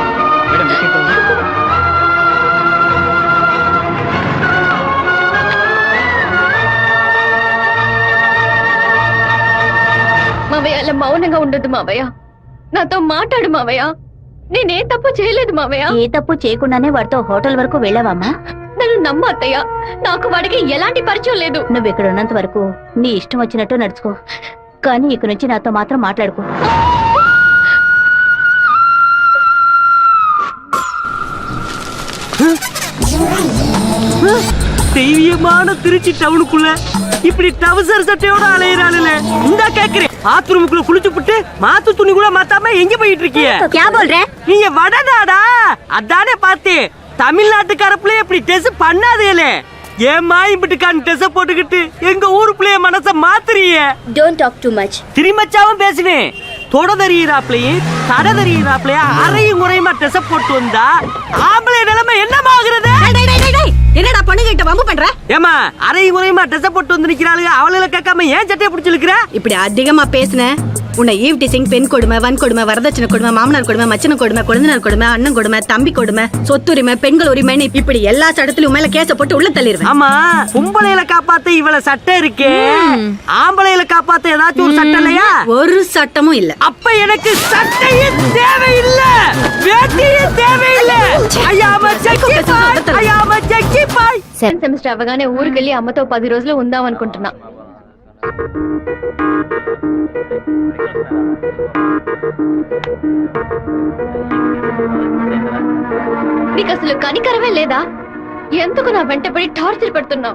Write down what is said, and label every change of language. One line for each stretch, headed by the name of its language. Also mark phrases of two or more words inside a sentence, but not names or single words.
Telugu: మావయ్య, అలా మౌనంగా ఉండొద్దు మావయ్య. నాతో మాట్లాడు మావయ్య. నేనే తప్పు చేయలేదు మావయ్య. ఏ తప్పు చేయకుండానే వాడితో హోటల్ వరకు వెళ్ళావమ్మా? నన్ను నమ్మ అత్తయ్య, నాకు వాడికి ఎలాంటి పరిచయం లేదు. నువ్వు ఇక్కడ ఉన్నంత వరకు నీ ఇష్టం వచ్చినట్టు నడుచుకో, కానీ ఇక నుంచి నాతో మాత్రం మాట్లాడుకో.
Tamil: தெய்வீகமான திருச்சி டவுனுக்குள்ள இப்படி டவுசர் சட்டையோட அலையிறாளுல இந்த கேக்குறேன். பாத்ரூமுக்குள்ள குளிச்சு புட்டு மாத்து துணி கூட மாத்தாம எங்க போயிட்டு இருக்கிய?
Hindi: क्या बोल रहे?
Tamil: நீங்க வடநாடா? அதானே பார்த்தேன். தமிழ்நாட்டுக்காரப்புல இப்படி டெஸ் பண்ணாதேலே. ஏமா இப்படிக்கான டெஸ் போட்டுக்கிட்டு எங்க ஊரு பிள்ளைய மனச மாத்துறீங்க?
English: Don't talk too much.
Tamil: திருமச்சாவும் பேசுவேன். தொட தறியிறாப்லையும் தட தறியிறாப்லையா அறையும் குறையுமா டெஸ் போட்டு வந்தா ஆம்பளை நிலைமை என்னமாகிறது? என்னடா பொண்ணு கிட்ட வம்பு பண்ற? ஏமா அறையும் குறையுமா டெஸ் போட்டு வந்து நிக்கிறாளுங்க, அவளை கேட்காம ஏன் சட்டையை பிடிச்சிருக்கிற? இப்படி அதிகமா பேசுன உன்னை
English: eve teasing,
Tamil: பெண் கொடுமை, வன் கொடுமை, வரதட்சணை கொடுமை, மாமனார் கொடுமை, மச்சன கொடுமை, குழந்தைனார் கொடுமை, அண்ணன் கொடுமை, தம்பி கொடுமை, சொத்துரிமை, பெண்கள் உரிமைன்னு இப்படி எல்லா சட்டத்திலும் மேல கேச போட்டு உள்ள தள்ளிடுவேன். ஆமா, பொம்பளையில காப்பாத்த இவ்வளவு சட்டம் இருக்கே, ஆம்பளையில காப்பாத்த ஏதாச்சும் ஒரு சட்டம் இல்லையா? ஒரு சட்டமும் இல்ல. அப்ப எனக்கு சட்டையே தேவையில்லை, வேட்டியே தேவையில்லை.
English: I'm a sexy boy, I'm a sexy boy.
Telugu: సెమిస్టర్ అవగానే ఊరికి వెళ్ళి అమ్మతో 10 రోజులు ఉందాం అనుకుంటున్నా. నీకు అసలు కనికరమే లేదా? ఎందుకు నా వెంటబడి టార్చర్ పెడుతున్నావు?